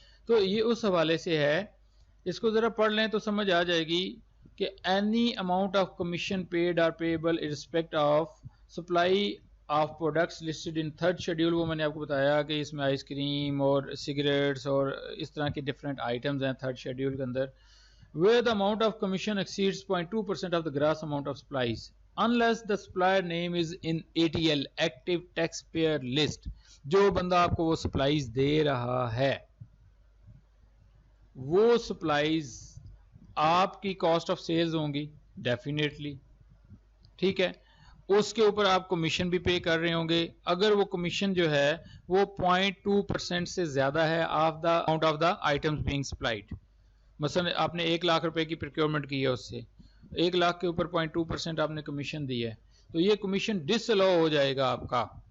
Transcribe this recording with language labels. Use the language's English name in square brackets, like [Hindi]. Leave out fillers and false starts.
[Urdu] تو یہ اس حوالے سے ہے, اس کو ذرا پڑھ لیں تو سمجھ آ جائے گی کہ [English] Any amount of commission paid are payable in respect of supply of products listed in 3rd schedule. [Urdu] وہ میں نے آپ کو بتایا کہ اس میں آئس کریم اور سگریٹس اور اس طرح کے ڈفرینٹ آئٹمز ہیں 3rd شیڈیول کے اندر. [English] where the amount of commission exceeds 0.2% of the gross amount of supplies unless the supplier name is in ATL active taxpayer list. [Urdu] جو بندہ آپ کو وہ سپلائیز دے رہا ہے وہ سپلائیز آپ کی کاسٹ آف سیلز ہوں گی ڈیفینیٹلی, ٹھیک ہے. اس کے اوپر آپ کمیشن بھی پے کر رہے ہوں گے. اگر وہ کمیشن جو ہے وہ 0.2% سے زیادہ ہے [English] of the amount of the items being supplied, [Urdu] مثلا آپ نے 1 لاکھ روپے کی پروکیورمنٹ کی ہے, اس سے 1 لاکھ کے اوپر 0.2% آپ نے کمیشن دی ہے, تو یہ کمیشن ڈس الاؤ ہو جائے گا آپ کا